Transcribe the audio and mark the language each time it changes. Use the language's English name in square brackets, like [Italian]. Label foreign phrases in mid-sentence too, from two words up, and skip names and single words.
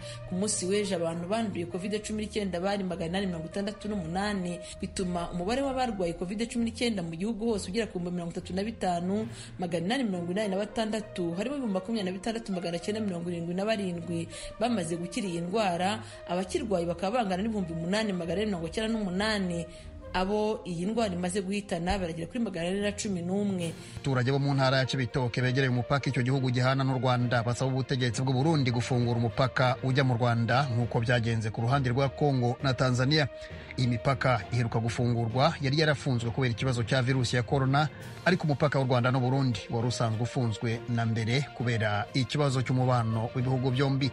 [Kinyarwanda] Ku munsi w'ejo abantu banduye COVID-19 bari 868, bituma umubare w'abarwaye COVID-19 mu gihugu hose ugera ku 35,886, harimo 26,977 bamaze gukira iyi ndwara. Abakirwaye bakaba bangana n'ibihumbi 8,498. Abo iyi ndwara imaze guhitana baragera kuri 411. Abaturage bo mu ntara ya Cibitoke begereye umupaka icyo gihugu gihana n'u Rwanda basaba ubutegetsi bw'u Burundi gufungura umupaka ujya mu Rwanda nk'uko byagenze ku ruhande rwa Kongo na Tanzania. Iyi mipaka iheruka gufungurwa yari yarafunzwe kubera ikibazo cya virusi ya corona, ariko umupaka w'u Rwanda n'u Burundi wari usanzwe ufunzwe na mbere kubera ikibazo cy'umubano w'ibihugu byombi.